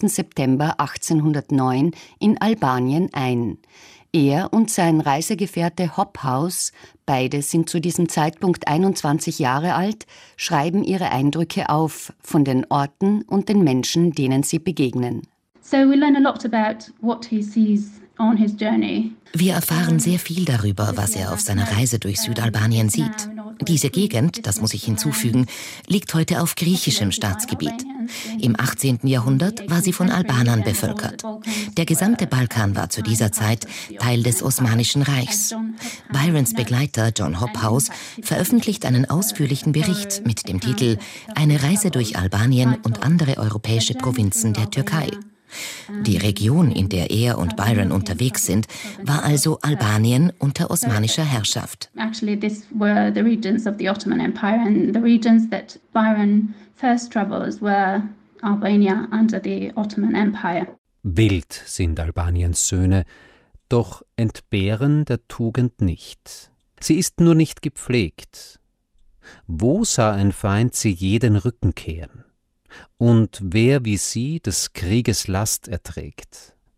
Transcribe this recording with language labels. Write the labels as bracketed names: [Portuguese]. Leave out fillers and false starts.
[German] September 1809 in Albanien ein. Er und sein Reisegefährte Hobhouse, beide sind zu diesem Zeitpunkt 21 Jahre alt, schreiben ihre Eindrücke auf von den Orten und den Menschen, denen sie begegnen. [English] So we learn a lot about what he sees on his journey. [German] Wir erfahren sehr viel darüber, was er auf seiner Reise durch Südalbanien sieht. Diese Gegend, das muss ich hinzufügen, liegt heute auf griechischem Staatsgebiet. Im 18. Jahrhundert war sie von Albanern bevölkert. Der gesamte Balkan war zu dieser Zeit Teil des Osmanischen Reichs. Byrons Begleiter John Hobhouse veröffentlicht einen ausführlichen Bericht mit dem Titel »Eine Reise durch Albanien und andere europäische Provinzen der Türkei«. Die Region, in der er und Byron unterwegs sind, war also Albanien unter osmanischer Herrschaft. [English] Actually, these were the regions of the Ottoman Empire, and the regions that Byron first travels were Albania under the Ottoman Empire. [German] Wild sind Albaniens Söhne, doch entbehren der Tugend nicht. Sie ist nur nicht gepflegt. Wo sah ein Feind sie je den Rücken kehren? Und wer wie sie des Krieges Last erträgt?